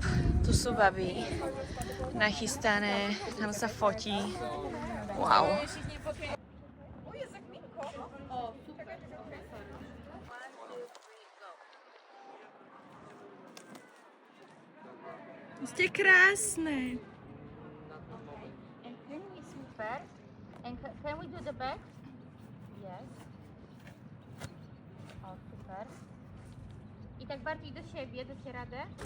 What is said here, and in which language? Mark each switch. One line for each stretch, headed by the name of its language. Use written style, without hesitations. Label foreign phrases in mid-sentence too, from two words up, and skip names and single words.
Slovak: Tu sú baby nachystané, tam sa fotí. Wow. Ste krásne.
English: And can we super? And can we do the back? Yes.
Slovak: O, super.
Polish: I tak bardziej do siebie, dacie radę?